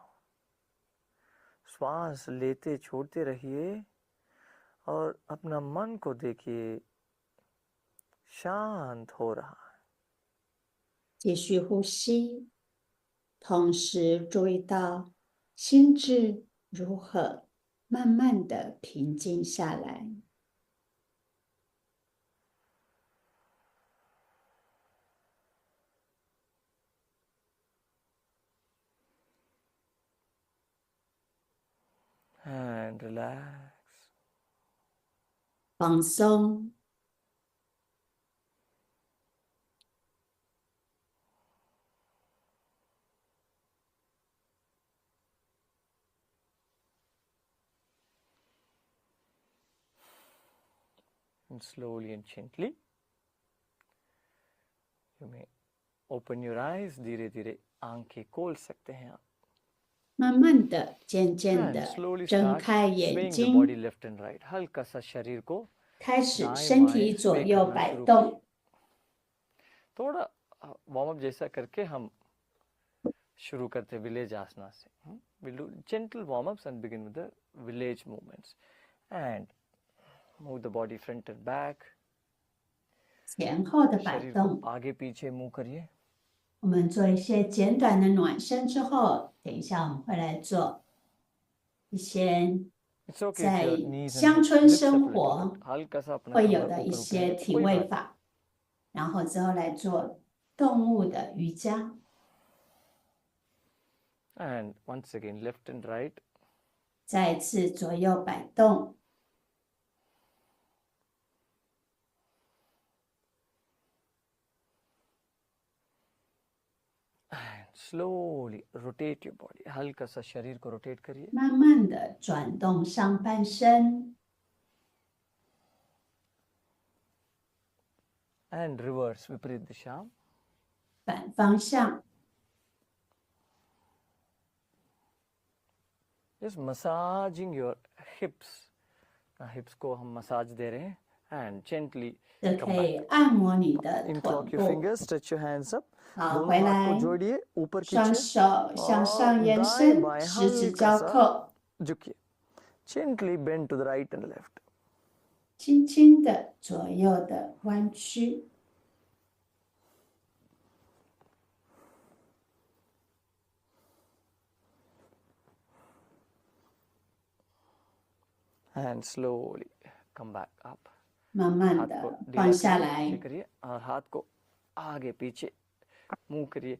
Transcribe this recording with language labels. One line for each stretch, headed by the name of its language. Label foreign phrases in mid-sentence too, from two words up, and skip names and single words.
Hindi: श्वास लेते छोड़ते रहिए और अपना मन को देखिए शांत हो रहा है.
Chinese: 继续呼吸，同时注意到心智如何慢慢的平静下来。
English: And relax.
Chinese: 放松，
English: And slowly and gently you may open your eyes.
Hindi: धीरे धीरे आंखें खोल सकते हैं आप.
Chinese: 慢慢的、渐渐
English: And
Chinese: 的
English: slowly
Chinese: 睁
English: start
Chinese: 开眼
English: swaying the
Chinese: 睛，
English: body left and right.
Hindi: हल्का सा शरीर को
Chinese: 开始
Hindi: दाएं
Chinese: 身
Hindi: बाएं
Chinese: 体左
Hindi: sway
Chinese: 右
Hindi: करना
Chinese: 摆
Hindi: शुरू
Chinese: 动。
Hindi: करिए. थोड़ा
English: warm up
Hindi: जैसा करके हम शुरू करते हैं विलेज आसना से.
English: We'll do gentle warm-ups and begin with the village movements. And move the body front and back.
Chinese: 前后的摆
Hindi: शरीर
Chinese: 动
Hindi: को。आगे पीछे मूव करिए.
Chinese: 我们做一些简短的暖身之后，等一下我们会来做一些
English: It's okay if
Chinese: 在
English: your knees and
Chinese: 乡
English: hips
Chinese: 村
English: lifts up
Chinese: 生
English: a little
Chinese: 活
English: bit.
Hindi: हल्का सा अपना
Chinese: 会有
Hindi: कमर
Chinese: 的
Hindi: को
Chinese: 一
Hindi: ऊपर
Chinese: 些
Hindi: उठाइए.
Chinese: 体
Hindi: कोई
Chinese: 位
Hindi: बात नहीं.
Chinese: 法，然后之后来做动物的瑜伽。
English: And once again, left and right.
Chinese: 再一次左右摆动，
English: And slowly rotate your body.
Hindi: हल्का सा शरीर को रोटेट करिए.
Chinese: 慢慢的转动上半身，
English: And reverse,
Hindi: विपरीत दिशा.
Chinese: 反方向，
English: just massaging your hips.
Hindi: Hips को हम मसाज दे रहे हैं
English: and gently
Chinese: 这
English: come
Chinese: 可
English: back.
Chinese: 以按摩你的臀
English: Interlock your
Chinese: 部。
English: fingers, stretch your hands up.
Chinese: 好，
Hindi: दोनों
Chinese: 回
Hindi: हाथ को
Chinese: 来，
Hindi: जोड़िए, ऊपर
Chinese: 双
Hindi: खींचिए
Chinese: 手向上
Hindi: और
Chinese: 延
Hindi: दाएं
Chinese: 伸，
Hindi: बाएं
Chinese: 十指
Hindi: हल्का
Chinese: 交
Hindi: सा
Chinese: 扣，
Hindi: झुकिए.
English: Gently bend to the right and left.
Chinese: 轻轻的左右的弯曲。
English: And slowly come back up.
Chinese: 慢慢
Hindi: हाथ
Chinese: 的
Hindi: को
Chinese: 放
Hindi: ढीला
Chinese: 下
Hindi: करिए,
Chinese: 来
Hindi: नीचे， करिए और हाथ को आगे पीछे मूव करिए.